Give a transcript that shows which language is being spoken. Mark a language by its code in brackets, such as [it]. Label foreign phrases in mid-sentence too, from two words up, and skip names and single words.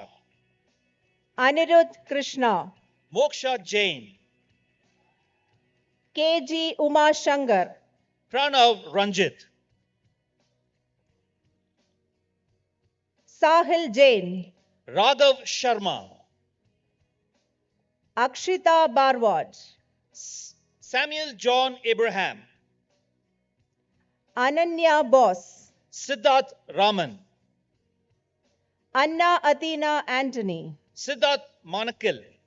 [en] Anirudh Krishna, Moksha Jain, KG Uma Shankar, Pranav Ranjit, Sahil Jain, Raghav Sharma, Akshita Barwad, Samuel John Abraham, Ananya Bose, Siddharth Raman, Anna Athena Anthony, Siddharth Manakil,